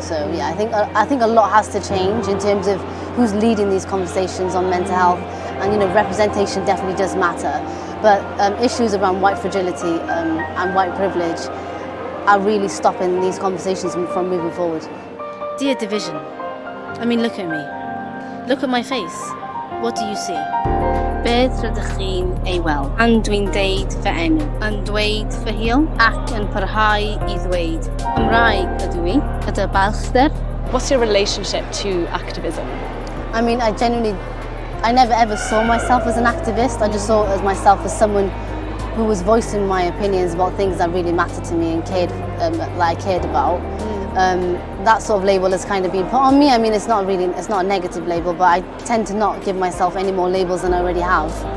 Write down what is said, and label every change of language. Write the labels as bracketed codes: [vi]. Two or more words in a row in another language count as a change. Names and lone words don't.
[en] So yeah, I think a lot has to change in terms of who's leading these conversations on mental health, and representation definitely does matter. But issues around white fragility and white privilege are really stopping these conversations from moving forward. Dear Division, look at me. Look at my face. What do you see? [cy] Beth rydych chi'n ei weld? Pan dwi'n deud fy enw, yn dweud fy hil, ac yn parhau I ddweud Cymraeg ydw I, gyda balchder. [en] What's your relationship to activism? I never ever saw myself as an activist. I just saw myself as someone who was voicing my opinions about things that really mattered to me and I cared about. That sort of label has kind of been put on me. It's not a negative label, but I tend to not give myself any more labels than I already have.